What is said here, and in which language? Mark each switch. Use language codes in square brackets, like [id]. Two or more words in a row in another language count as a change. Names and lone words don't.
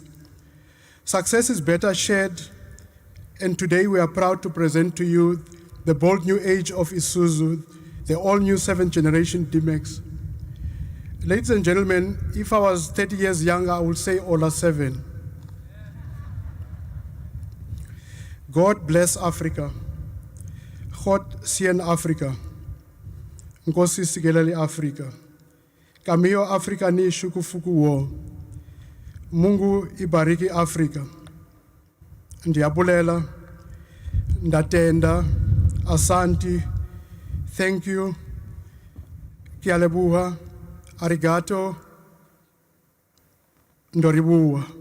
[en] Success is better shared, and today we are proud to present to you the bold new age of Isuzu, the all-new 7th generation D-Max. Ladies and gentlemen, if I was 30 years younger, I would say Ola 7. God bless Africa. [af] God seën Africa. [xh] Nkosi sikelele Africa. [ja] 神よ アフリカ に 祝福 を. [sw] Mungu ibariki Africa. Ndiyabulela, ndatenda, asanti, [en] thank you, kialebuha, arigato, ndoribuwa.